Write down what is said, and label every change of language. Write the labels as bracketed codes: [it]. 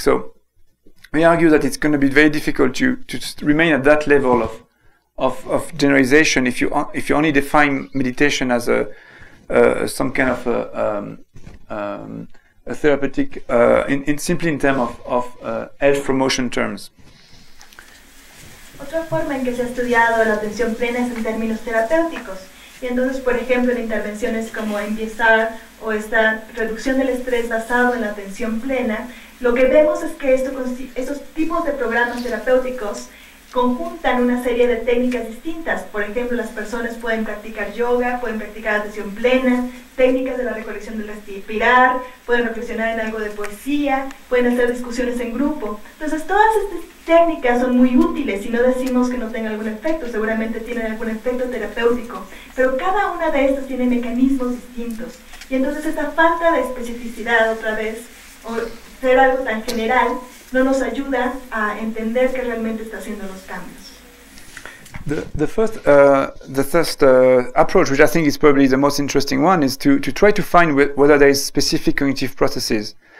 [en] So we argue that it's going to be very difficult to remain at that level of generalization if you only define meditation as some kind of a therapeutic simply in terms of health promotion terms. [es] Otra forma en que se ha estudiado la atención plena es en términos terapéuticos. Y entonces, por ejemplo, en intervenciones como empezar o esta reducción del estrés basado en la atención plena, lo que vemos es que estos tipos de programas terapéuticos conjuntan una serie de técnicas distintas. Por ejemplo, las personas pueden practicar yoga, pueden practicar atención plena, técnicas de la recolección del respirar, pueden reflexionar en algo de poesía, pueden hacer discusiones en grupo. Entonces, todas estas técnicas son muy útiles y no decimos que no tengan algún efecto, seguramente tienen algún efecto terapéutico, pero cada una de estas tiene mecanismos distintos. Y entonces esta falta de especificidad, otra vez, o ser algo tan general, no nos ayuda a entender que realmente está haciendo los cambios. [en] The first approach, which I think is probably the most interesting one, is to try to find whether there is specific cognitive processes.